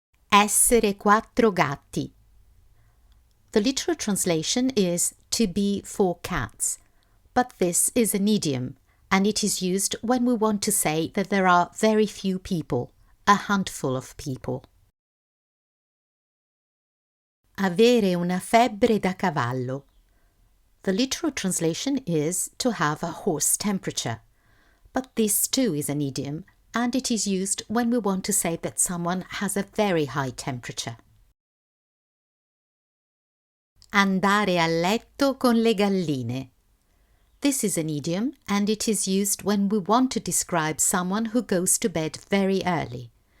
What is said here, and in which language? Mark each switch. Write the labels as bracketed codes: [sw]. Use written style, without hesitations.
[it] Essere quattro gatti. [en] The literal translation is to be four cats, but this is an idiom, and it is used when we want to say that there are very few people, a handful of people. [it] Avere una febbre da cavallo. [en] The literal translation is to have a horse temperature, but this too is an idiom, and it is used when we want to say that someone has a very high temperature. [it] Andare a letto con le galline. [en] This is an idiom, and it is used when we want to describe someone who goes to bed very early.